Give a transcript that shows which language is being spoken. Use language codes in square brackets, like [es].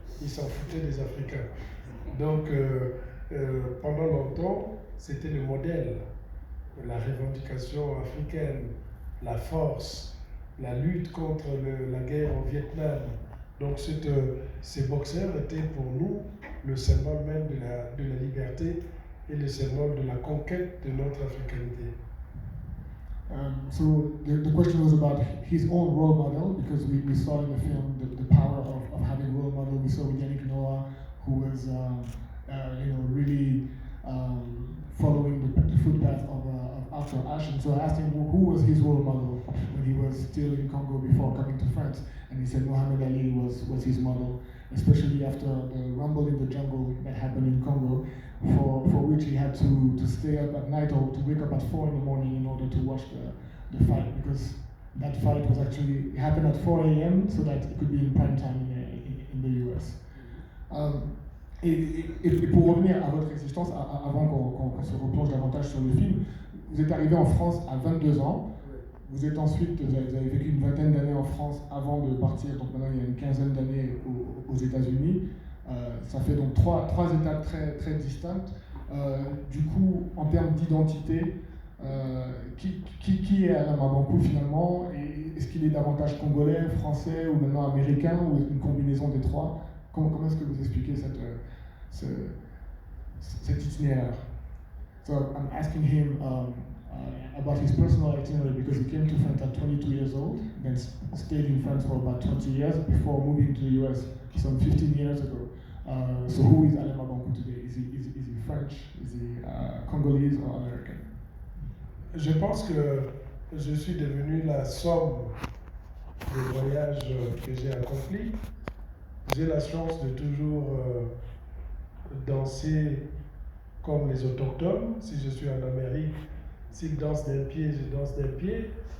[fr] Ils s'en foutaient des Africains. Donc, pendant longtemps, c'était le modèle, la revendication africaine, la force, la lutte contre la guerre au Vietnam. Donc, ces boxeurs étaient pour nous le symbole même de la liberté et le symbole de la conquête de notre africanité. [en] So the question was about his own role model, because we saw in the film the power of having role model. We saw with Yannick Noah, who was really following the footpath of Arthur Ashe. And so I asked him who was his role model when he was still in Congo before coming to France, and he said Muhammad Ali was his model, especially after the rumble in the jungle that happened in Congo, for which he had to stay up at night or to wake up at 4 in the morning in order to watch the fight, because that fight was actually happened at 4 a.m. so that it could be in prime time in the US. [fr] Et pour revenir à votre existence, avant qu'on se replonge davantage sur le film, vous êtes arrivé en France à 22 ans. Vous êtes ensuite, vous avez vécu une vingtaine d'années en France avant de partir, donc maintenant il y a une quinzaine d'années aux États-Unis. Ça fait donc trois étapes très distinctes. Du coup, en termes d'identité, qui est Alain Mabanckou finalement? Et est-ce qu'il est davantage congolais, français ou maintenant américain, ou une combinaison des trois? Comment est-ce que vous expliquez cet itinéraire? [en] So I'm asking him about his personal itinerary, because he came to France at 22 years old, then stayed in France for about 20 years before moving to the US some 15 years ago. So who is Alain Mabanckou today? Is he French? Is he Congolese or American? [fr] Je pense que je suis devenu la somme des voyages que j'ai accomplis. J'ai la chance de toujours danser comme les autochtones. Si je suis en Amérique, s'ils dansent d'un pied, je danse d'un pied.